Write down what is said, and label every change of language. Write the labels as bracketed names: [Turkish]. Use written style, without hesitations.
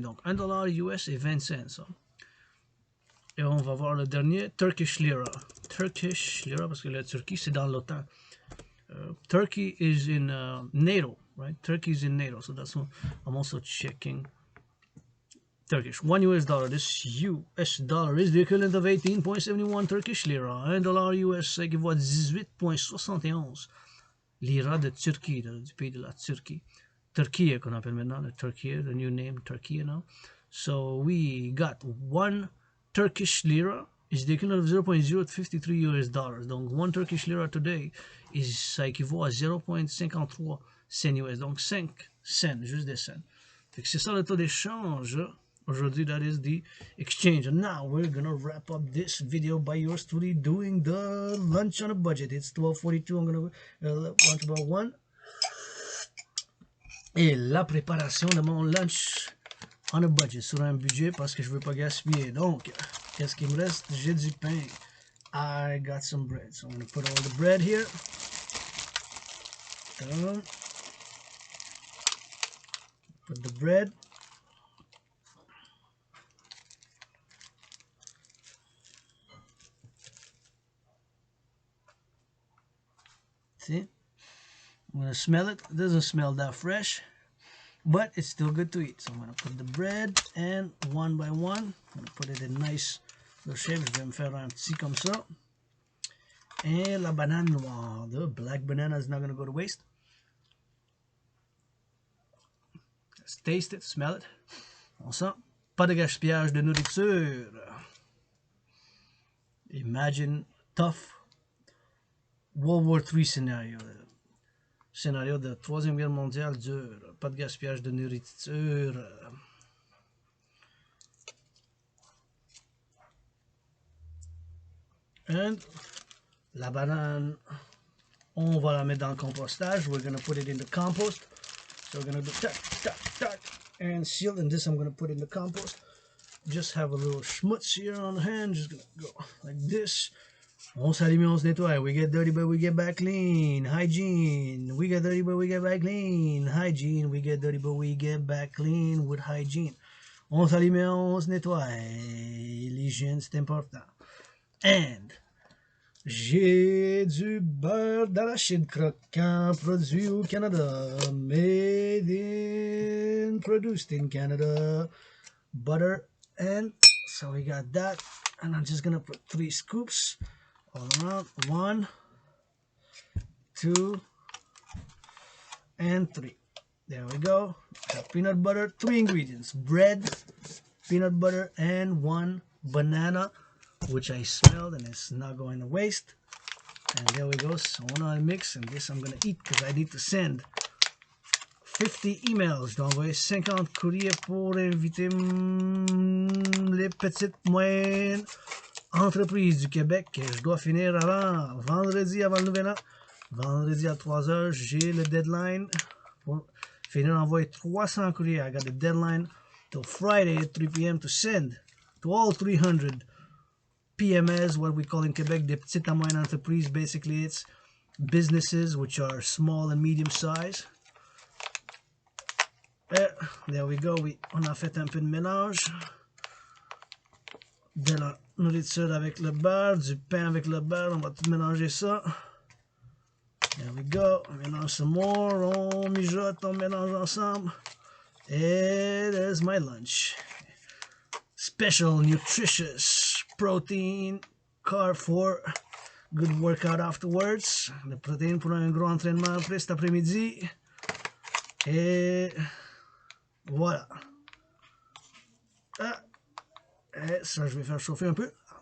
[French] Donc $1 US et 20 cents. Ça. Et on va voir le dernier, Turkish lira. Turkish lira, parce que la Turquie, c'est dans l'OTAN. [English] Turkey is in NATO, right? Turkey is in NATO, so that's what I'm also checking. Turkish. $1 US, this US dollar is the equivalent of 18.71 Turkish lira. [French] $1 US équivaut à 18.71 lira de Turquie, du pays de la Turquie. Turquie qu'on appelle maintenant, [English] the Turkey, the new name, Turkey now. So we got 1 Turkish lira is the equivalent of 0.053 US dollars. [French] Donc 1 Turkish lira today ça équivaut à 0.53 cents US. Donc 5 cents, juste des cents. C'est ça le taux d'échange. [English] Aujourd'hui, that is the exchange. And now we're gonna wrap up this video by yours truly doing the lunch on a budget. It's 12:42. I'm gonna lunch about 1. [French] Et la préparation de mon [English] lunch on a budget, [French] sur un budget parce que je veux pas gaspiller. Donc, qu'est-ce qu'il me reste? J'ai du pain. [English] I got some bread. So I'm gonna put all the bread here. Put the bread. See? I'm gonna smell it. It doesn't smell that fresh, but it's still good to eat. So I'm gonna put the bread and one by one, I'm gonna put it in nice little shape. [French] Je vais me faire un petit comme ça. Et la banane noire. [English] The black banana is not gonna go to waste. Let's taste it, smell it. [French] On sent. Pas de gaspillage de nourriture. [English] Imagine tough World War III scénario. [French] Scénario de Troisième Guerre mondiale dur. Pas de gaspillage de nourriture. And la banane, on va la mettre dans le compostage. [English] We're going to put it in the compost. So we're going to do tack, tack, tack, and seal. And this I'm going to put in the compost. Just have a little schmutz here on the hand. Just going to go like this. [French] On s'allume, on se nettoie. [English] We get dirty, but we get back clean. Hygiene. We get dirty, but we get back clean. Hygiene. We get dirty, but we get back clean with hygiene. [French] On s'allume, on se nettoie. L'hygiène, c'est important. And j'ai du beurre d'arachide croquant produit au Canada. [English] Made in, produced in Canada. Butter. And so we got that. And I'm just going to put 3 scoops. All around. 1, 2, and 3. There we go. Peanut butter, 3 ingredients: bread, peanut butter, and 1 banana, which I smelled and it's not going to waste. And there we go. So on mix, and this I'm gonna eat because I need to send 50 emails. [French] Je dois envoyer 50 courriers pour inviter les petites moyennes entreprises du Québec que je dois finir avant vendredi, avant le nouvel an. Vendredi à 3h, j'ai le deadline pour finir d'envoyer 300 courriers. [English] I got the deadline till Friday at 3 p.m. to send to all 300 PMS, what we call in Quebec, [French] des petites à moyennes entreprises. [English] Basically, it's businesses which are small and medium size. There we go. [French] On a fait un peu de mélange. De la nourriture avec le beurre, du pain avec le beurre. On va tout mélanger ça. [English] There we go. [French] On mélange [English] some more. [French] On mijote, on mélange ensemble. [English] And there's my lunch. Special, nutritious protein carb for good workout afterwards. [French] Le protéine pour un gros entraînement après cet après-midi. Et voilà. Et ça, je vais faire chauffer un peu.